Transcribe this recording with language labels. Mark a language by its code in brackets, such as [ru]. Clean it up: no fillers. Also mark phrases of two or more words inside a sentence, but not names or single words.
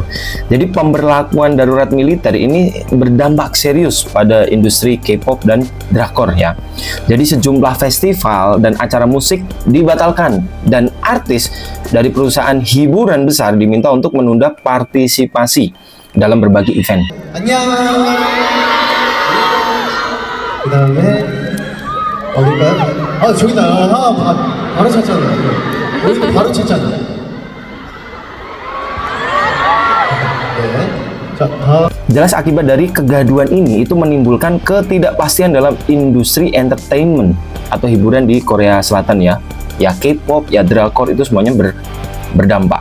[id] Jadi pemberlakuan darurat militer ini berdampak serius pada industri K-pop dan drakor ya. Jadi sejumlah festival dan acara musik dibatalkan dan artis dari perusahaan hiburan besar diminta untuk menunda partisipasi dalam berbagai event. [ko] 안녕. 그다음에 어딜까요? 저기다. 바로 찾잖아요. 여기도 바로 찾잖아요. [id] Jelas akibat dari kegaduhan ini itu menimbulkan ketidakpastian dalam industri entertainment atau hiburan di Korea Selatan ya. Ya K-pop, ya drakor itu semuanya berdampak.